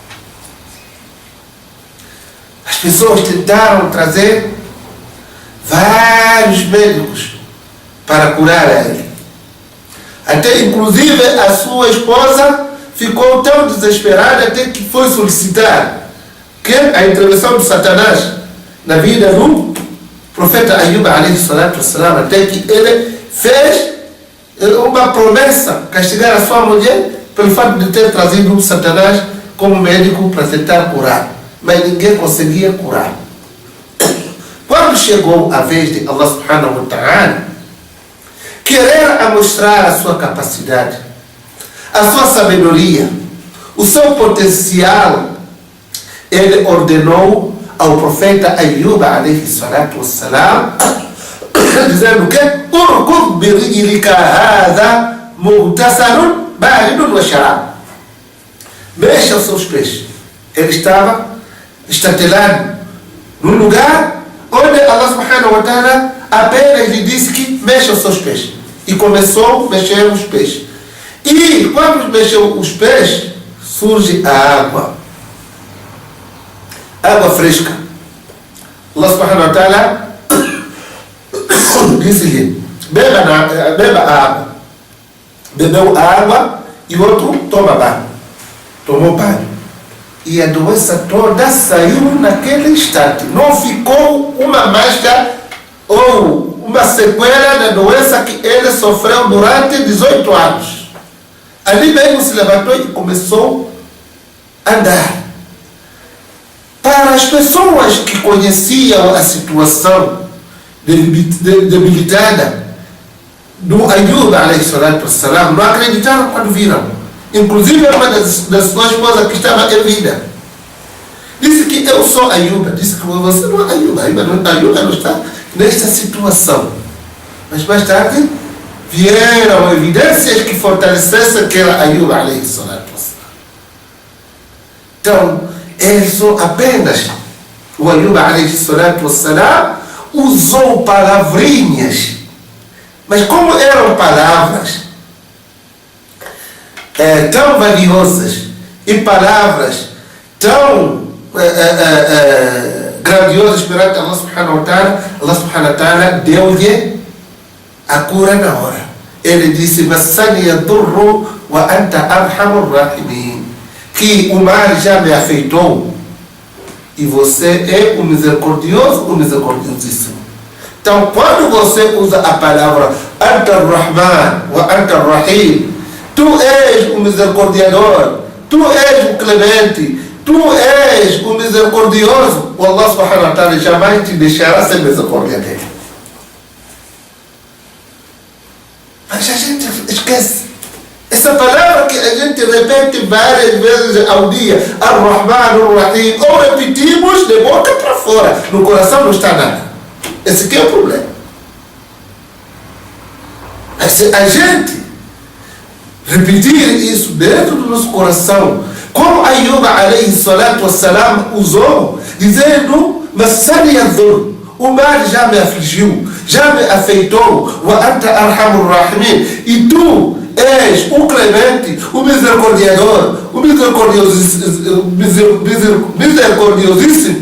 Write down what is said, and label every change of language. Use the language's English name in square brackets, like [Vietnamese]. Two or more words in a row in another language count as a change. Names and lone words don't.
[Portuguese] As pessoas tentaram trazer vários médicos para curar a ele. Até inclusive a sua esposa ficou tão desesperada até que foi solicitar que a intervenção de Satanás na vida do profeta Ayub [Arabic] عليه الصلاة والسلام, [Portuguese] até que ele fez uma promessa, castigar a sua mulher pelo fato de ter trazido Satanás como médico para tentar curar, mas ninguém conseguia curar. Quando chegou a vez de [Arabic] الله سبحانه وتعالى [Portuguese] querer mostrar a sua capacidade, a sua sabedoria, o seu potencial, ele ordenou ao profeta Ayub [Arabic] عليه الصلاة والسلام, [Portuguese] dizendo que [Arabic] اركض برجلك هذا مغتسل بارد وشراب. [Portuguese] Mexa os seus pés. Ele estava estatelado num lugar onde [Arabic] الله سبحانه وتعالى [Portuguese] apenas lhe disse que mexa os seus pés. E começou a mexer os pés. E quando mexeu os pés, surge a água. Água fresca. [Arabic] الله سبحانه وتعالى [Portuguese] disse-lhe, beba a água. Bebeu a água e o outro toma banho. Tomou banho. E a doença toda saiu naquele instante. Não ficou uma mancha ou uma sequela da doença que ele sofreu durante 18 anos. Ali mesmo se levantou e começou a andar. Para as pessoas que conheciam a situação debilitada do Ayub [Arabic] عليه الصلاة والسلام, [Portuguese] não acreditaram quando viram. Inclusive uma das suas esposas que estava em vida disse que eu sou Ayub. Disse que você não é Ayub. Ayub não está nesta situação. Mas mais tarde vieram evidências que fortalecessem que era Ayub [Arabic] عليه الصلاة والسلام. [Portuguese] Então, ele só apenas, o Ayub [Arabic] عليه الصلاة والسلام, [Portuguese] usou palavrinhas. Mas como eram palavras tão valiosas e palavras tão grandiosas perante [Arabic] الله سبحانه وتعالى, الله سبحانه وتعالى [Portuguese] deu-lhe a cura na hora. Ele disse, [Arabic] مسني الضر وأنت أرحم الراحمين, [Portuguese] que o mal já me afetou e você é o misericordioso, o misericordiosíssimo. Então, quando você usa a palavra [Arabic] أنت رحمن وأنت رحيم, [Portuguese] tu és o misericordiador, tu és o clemente, tu és o misericordioso, o [Arabic] الله سبحانه وتعالى [Portuguese] jamais te deixará sem misericórdia dele. Mas a gente esquece. Essa palavra que a gente repete várias vezes ao dia, [Arabic] الرحمن، الرحيم, [Portuguese] ou repetimos de boca para fora, no coração não está nada. Esse aqui é o problema. Mas se a gente repetir isso dentro do nosso coração, como Ayub [Arabic] عليه الصلاة والسلام [Portuguese] usou, dizendo, [Arabic] مسني الضر, [Portuguese] o mal já me afligiu, já me afeitou, [Arabic] وأنت أرحم الراحمين, [Portuguese] e tu és o clemente, o misericordiador, o misericordiosíssimo.